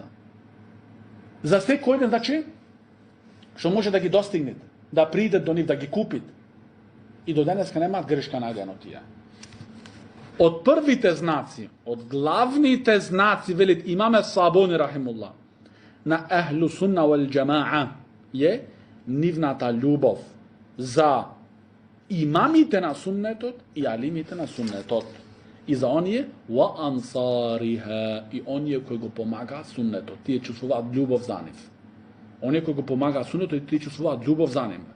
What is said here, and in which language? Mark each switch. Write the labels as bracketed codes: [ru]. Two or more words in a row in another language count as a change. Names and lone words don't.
[mk] За секој ден, значи, што може да ги достигнете, да придет до нив, да ги купит. И до денеска немаат грешка најдено тие. Од првите знаци, од главните знаци, велит имаме Сабони Рахимулла, на [ar] أهل السنة والجماعة, [mk] е нивната љубов за имамите на суннетот и алимите на суннетот. И за оние [ar] وأنصارها, [mk] и оние кои го помагаат суннетот, тие чувствуваат љубов за нив. Оние кои го помагаат суннетот, тие чувствуваат љубов за нив.